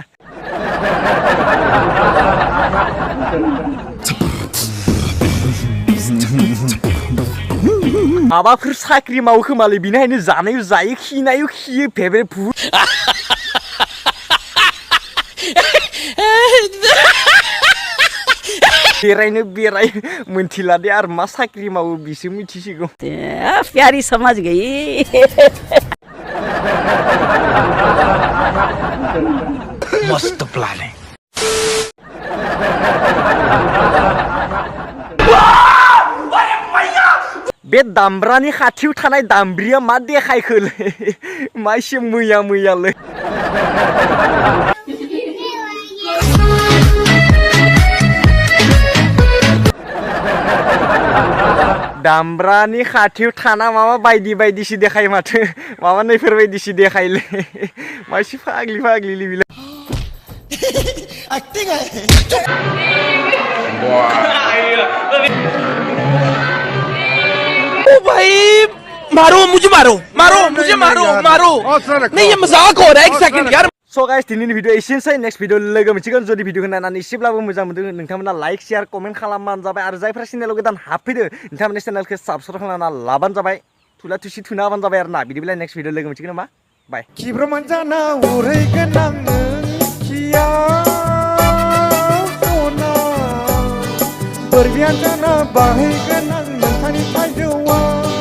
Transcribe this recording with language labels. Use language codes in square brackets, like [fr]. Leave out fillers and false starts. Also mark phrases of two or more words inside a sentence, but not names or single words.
[brx] माबाफोर साख्रि मावो खोमालै बिनिखायनो जानायाव जायो खिनायाव खियो फेबे फु बेरायनो बेराय मोनथिला दे आरो मा साख्रि मावो बिसो मिथिसिगौ [hi] प्यारी समझ गई मस्त प्लान है [brx] बे दामब्रानि खाथियाव थानाय दामब्रिया मा देखायखोलै मा एसे मैया मैयालै दामब्रानि खाथियाव थाना माबा बायदि बायदिसो देखायो माथो माबा नैफोरबायदिसो देखायलै मा एसे फाग्लि फाग्लिलै बिलाय [hi] एक्टिंग है ओ भाई मारो मुझे मारो नहीं ये मजाक हो रहा है एक सेकंड यार [en] So guys, [brx] दिनैनि भिडिअ एसेनोसै [en] next video [brx] लोगो मोनसिगोन जुदि भिडिअखौ नायनानै एसेब्लाबो मोजां मोनदों नोंथांमोना [en] like share comment [brx] खालामबानो जाबाय आरो जायफ्रा चेनेलाव गोदान हाबफैदो नोंथांमोननि चेनेलखौ साबस्क्राइब खालामना लाबानो जाबाय थुला थुसि थुना होबानो जाबाय आरोना बिदिब्ला [en] next video [brx] लोगो मोनसिगोन नामा बाय kibroma jana urai genang kia ona berbian jana bahai genang nantani tajuwa